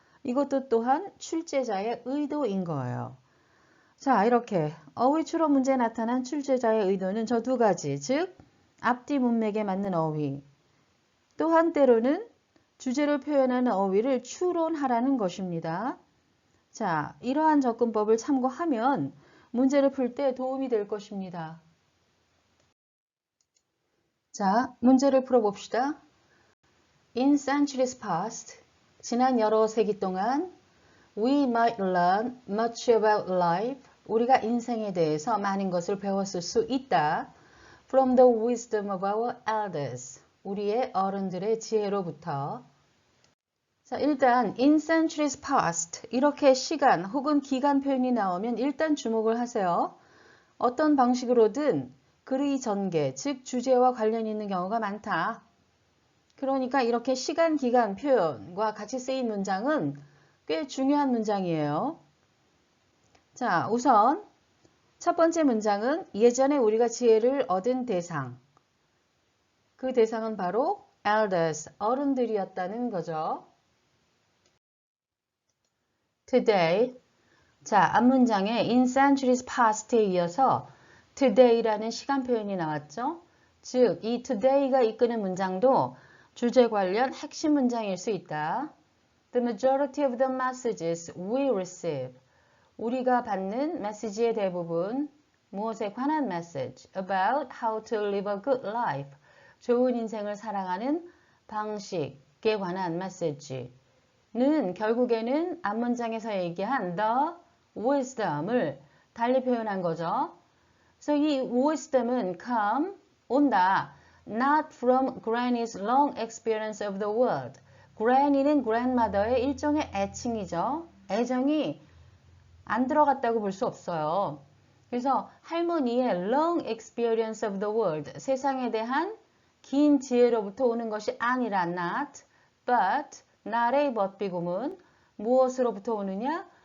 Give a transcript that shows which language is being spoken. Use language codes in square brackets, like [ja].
[ko] 이것도 또한 출제자의 의도인 거예요. 자, 이렇게 어휘 추론 문제에 나타난 출제자의 의도는 저 두 가지, 즉 앞뒤 문맥에 맞는 어휘, 또한 때로는 주제를 표현하는 어휘를 추론하라는 것입니다. 자, 이러한 접근법을 참고하면 문제를 풀 때 도움이 될 것입니다. 자, 문제를 풀어봅시다. [en] In centuries past, [ko] 지난 여러 세기 동안 [en] We might learn much about life. [ko] 우리가 인생에 대해서 많은 것을 배웠을 수 있다. [en] From the wisdom of our elders. [ko] 우리의 어른들의 지혜로부터. 자, 일단 [en] in centuries past [ko] 이렇게 시간 혹은 기간 표현이 나오면 일단 주목을 하세요. 어떤 방식으로든 글의 전개, 즉 주제와 관련 있는 경우가 많다. 그러니까 이렇게 시간, 기간 표현과 같이 쓰인 문장은 꽤 중요한 문장이에요. 자, 우선 첫 번째 문장은 예전에 우리가 지혜를 얻은 대상. 그 대상은 바로 elders, 어른들이었다는 거죠. Today. 자, 앞문장에 in centuries past에 이어서 today라는 시간 표현이 나왔죠. 즉, 이 today가 이끄는 문장도 주제 관련 핵심 문장일 수 있다. [en] The majority of the messages we receive. [ko] 우리가 받는 메시지의 대부분, 무엇에 관한 message, [en] about how to live a good life, [ko] 좋은 인생을 살아가는 방식에 관한 메시지는 결국에는 앞문장에서 얘기한 the wisdom을 달리 표현한 거죠. [en] 그래서 이 wisdom은 come, 온다, not from granny's long experience of the world. [ko] granny는 grandmother의 일종의 애칭이죠. 애정이 안 들어갔다고 볼 수 없어요. 그래서 할머니의 [en] long experience of the world, [ko] 세상에 대한 긴 지혜로부터 오는 것이 아니라 not, but, not의 but 비구문, 무엇으로부터 오느냐?